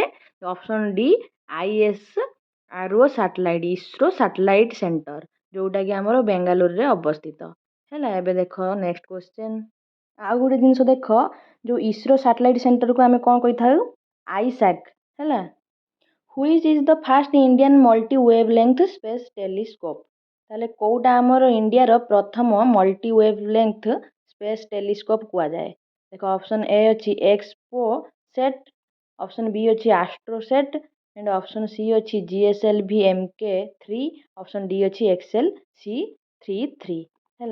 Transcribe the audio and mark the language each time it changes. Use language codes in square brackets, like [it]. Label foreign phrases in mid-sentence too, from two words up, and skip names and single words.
[en] option D [or] ISRO ସାଟେଲାଇଟ୍, ଇସ୍ରୋ ସାଟେଲାଇଟ୍ ସେଣ୍ଟର, ଯେଉଁଟାକି ଆମର ବେଙ୍ଗାଲୁରୁରେ ଅବସ୍ଥିତ ହେଲା। ଏବେ ଦେଖ [en] next question. [or] ଆଉ ଗୋଟେ ଜିନିଷ ଦେଖ, ଯେଉଁ ଇସ୍ରୋ ସାଟେଲାଇଟ୍ ସେଣ୍ଟରକୁ ଆମେ କ'ଣ କହିଥାଉ? ISAC ହେଲା। [en] Which is the first Indian multi wavelength space telescope? [or] ତାହେଲେ କେଉଁଟା ଆମର ଇଣ୍ଡିଆର ପ୍ରଥମ [en] multi wave space telescope [or] କୁହାଯାଏ? ଦେଖ [en] option A [or] ଅଛି ଏକ୍ସପୋ ସେଟ୍, [en] option B [or] ଅଛି ଆଷ୍ଟ୍ରୋସେଟ୍ [en] and option C [or] ଅଛି GSLV MK3, [en] option D [or] ଅଛି XLC33 ହେଲା।